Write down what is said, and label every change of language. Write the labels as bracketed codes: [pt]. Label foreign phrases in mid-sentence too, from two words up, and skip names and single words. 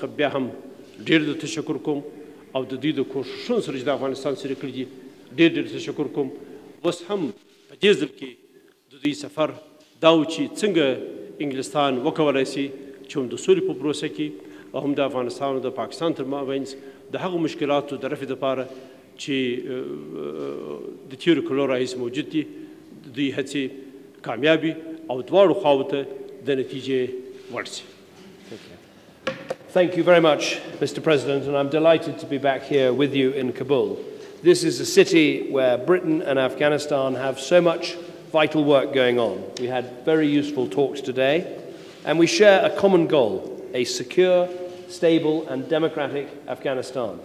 [ps] بیا هم ډېر د تشکر کوم او د دوی د کوښښونو سره چې د افغانستان سره کړي دي ډېر ډېر تشکر کوم اوس هم په دې ځل کې د دوی سفر دا و چې څنګه انګلستان وکولی شي چې هم د سولې په پروسه کې او هم د افغانستان او د پاکستان تر مابینځ د هغو مشکلاتو د رفع دپاره چې د تېرو کلونو راهیسې موجود دي د دوی هڅې کامیابي او دواړو خواو ته د نتیجې وړ شي. [en] Thank you very much, Mr. President, and I'm delighted to be back here with you in Kabul. This is a city where Britain and Afghanistan have so much vital work going on. We had very useful talks today, and we share a common goal: a secure, stable, and democratic Afghanistan.